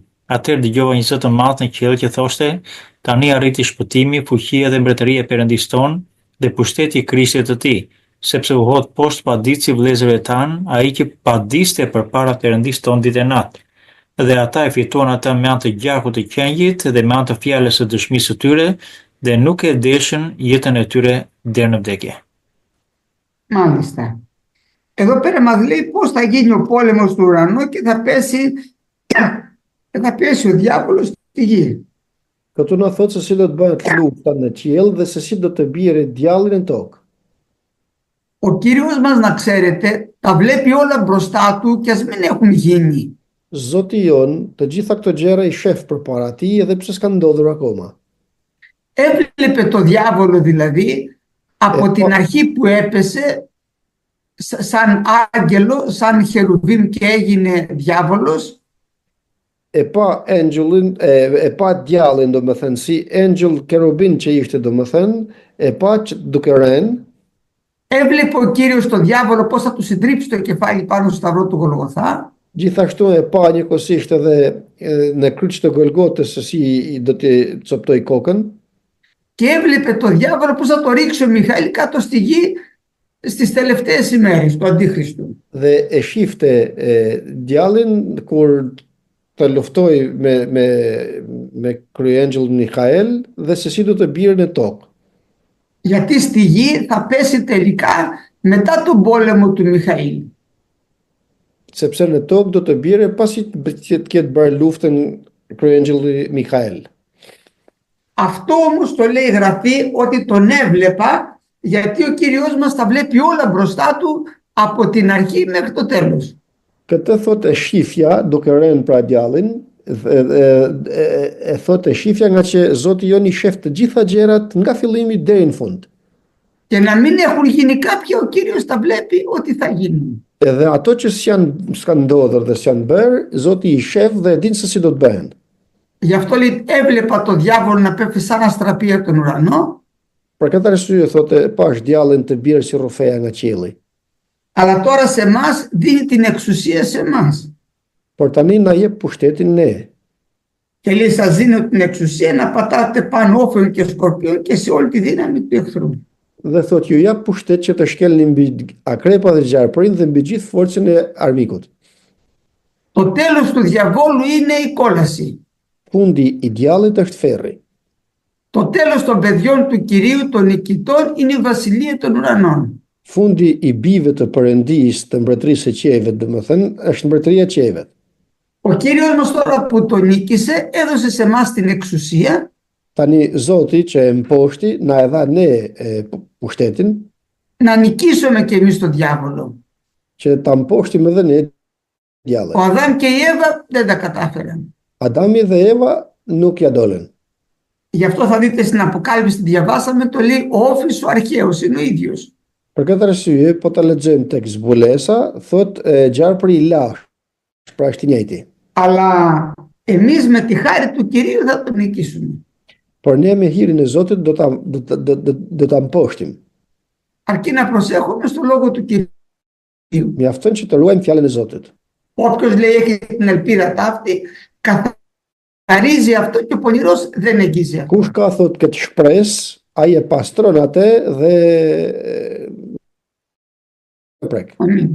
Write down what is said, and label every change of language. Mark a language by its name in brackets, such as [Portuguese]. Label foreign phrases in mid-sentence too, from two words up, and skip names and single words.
[Albanian] Atëherë dëgjova një zot të madh në qiell që thoshte: Tani arriti shpëtimi, fuqia dhe mbretëria e Perëndis ton dhe pushteti i Krishtit të tij, sepse u hodh poshtë paditësi vëllezërve tan, ai që padiste përpara Perëndis ton ditë e natë. Dhe ata e fituan ata me anë të gjakut të qenjit dhe me anë të fjalës së dëshmisë së tyre, dhe nuk e deshën jetën e tyre deri në vdekje. [Greek] Μάλιστα. Εδώ πέρα μας λέει πώς θα γίνει ο πόλεμος του ουρανού και θα πέσει ο διάβολος στη γη. [Albanian] Këtu na thot se si do të bëhet lufta në qiell dhe se si do të bjerë djalli në tokë. [Greek] Ο Κύριος μας, να ξέρετε, τα βλέπει όλα μπροστά του και ας μην έχουν γίνει. [Albanian] Zoti jon të gjitha këto gjëra i shef përpara tij edhe pse s'kan ndodhur akoma. [Greek] Έβλεπε το διάβολο δηλαδή από την αρχή που έπεσε σαν άγγελο, σαν χερουβίμ και έγινε διάβολος. [Albanian] E pa djallin, do më thënë, si engjëll kerubin që ishte, do më thënë, e pa që duke rënë, [Greek] Έβλεπε ο Κύριος τον διάβολο πώς θα του συντρίψει το κεφάλι πάνω στο σταυρό του Γολγοθά. [Albanian] gjithashtu e pa njëkohësisht edhe në kryq të Golgotës se si do të coptoi kokën, [Greek] Και έβλεπε το διάβολο πώς θα το ρίξει ο Μιχαήλ κάτω στη γη στις τελευταίες ημέρες του Αντίχριστου. [Albanian] dhe e shifte djallin kur të luftoi me kryengjëll Mikael dhe se si do të bjerë në tokë. [Greek] Γιατί στη γη θα πέσει τελικά μετά τον πόλεμο του Μιχαήλ. [Albanian] Sepse në tokë do të bjerë pasi të ketë bërë luftën kryengjëlli Mikael. [Greek] Αυτό όμως το λέει η Γραφή ότι τον έβλεπα, γιατί ο Κύριος μας τα βλέπει όλα μπροστά του από την αρχή μέχρι το τέλος. [Albanian] Këtë thot e shifja duke rënë pra djallin, e thot e shifja nga që Zoti jon i shef të gjitha gjërat nga fillimi deri në fund. [Greek] Και να μην έχουν γίνει κάποια, ο Κύριος τα βλέπει ότι θα γίνουν. [Albanian] Edhe ato që s'kan ndodhur dhe s'janë bërë, Zoti i shef dhe e din se si do të bëhen. [Greek] Γι' αυτό λέει έβλεπα το διάβολο να πέφτει σαν αστραπή από τον ουρανό. [Albanian] Për këtë arsye thotë pash djallin të bjerë si rrufeja nga qielli. [Greek] Αλλά τώρα σε εμάς δίνει την εξουσία σε εμάς. [Albanian] Por tani na jep pushtetin ne. [Greek] Και λέει σας δίνω την εξουσία να πατάτε πάνω όφεων και σκορπιών και σε όλη τη δύναμη του εχθρού. [Albanian] Dhe thot ju jap pushtet që të shkelni mbi akrepa dhe gjarpërin dhe mbi gjithë forcën e armikut. [Greek] Το τέλος του διαβόλου είναι η κόλαση. [Albanian] Fundi i djallit është ferri. [Greek] Το τέλος των παιδιών του Κυρίου των νικητών είναι η βασιλεία των ουρανών. [Albanian] Fundi i bijve të Perëndisë të mbretërisë së qiejve, domethënë, është mbretëria e qiejve. [Greek] Ο Κύριος μας τώρα που τον νίκησε έδωσε σε εμάς την εξουσία. [Albanian] Tani Zoti që e mposhti na e dha ne pushtetin [Greek] Να νικήσουμε και εμείς τον διάβολο. [Albanian] që ta mposhtim edhe ne djallën. [Greek] Ο Αδάμ και η Εύα δεν τα κατάφεραν. [Albanian] Adami dhe Eva nuk ja dolën. [Greek] Γι' αυτό θα δείτε στην Αποκάλυψη, διαβάσαμε, το λέει ο Όφης ο αρχαίος, είναι ο ίδιος. [Albanian] Për këtë arsye, po ta lexojmë tek zbulesa, thot gjarpri i lash, pra është i njëjti. [Greek] Αλλά εμείς με τη χάρη του Κυρίου θα τον νικήσουμε. [Albanian] Por ne me hirin e Zotit do ta mposhtim. [Greek] Αρκεί να προσέχουμε στο λόγο του Κυρίου. [Albanian] Mjafton që të ruajmë fjalën e Zotit. [Greek] Όποιος λέει έχει την ελπίδα ταύτη, καθαρίζει αυτό και ο πονηρός δεν εγγίζει αυτό. [Albanian] Kush ka thot këtë shpresë, ai e pastron atë dhe prek. [Greek] Αμήν.